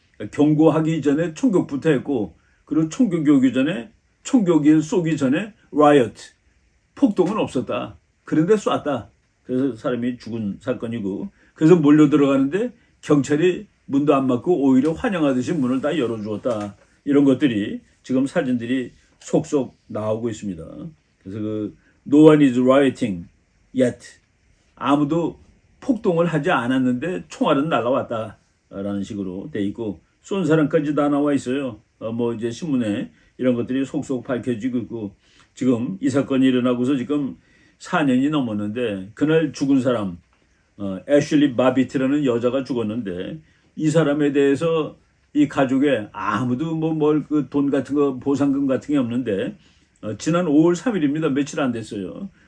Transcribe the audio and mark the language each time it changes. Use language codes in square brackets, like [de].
[ko] 경고하기 전에 총격부터 했고 그리고 총격이 오기 전에 총격이 쏘기 전에 riot, 폭동은 없었다. 그런데 쐈다. 그래서 사람이 죽은 사건이고 그래서 몰려 들어가는데 경찰이 문도 안 막고 오히려 환영하듯이 문을 다 열어주었다. 이런 것들이 지금 사진들이 속속 나오고 있습니다. 그래서 [en] No one is rioting yet. [ko] 아무도 폭동을 하지 않았는데 총알은 날아왔다라는 식으로 돼 있고 쏜 사람까지 다 나와 있어요. 뭐 이제 신문에 이런 것들이 속속 밝혀지고 있고 지금 이 사건이 일어나고서 지금 4년이 넘었는데 그날 죽은 사람 애슐리 바비트라는 여자가 죽었는데 이 사람에 대해서 이 가족에 아무도 그 돈 같은 거 보상금 같은 게 없는데 지난 5월 3일입니다. 며칠 안 됐어요.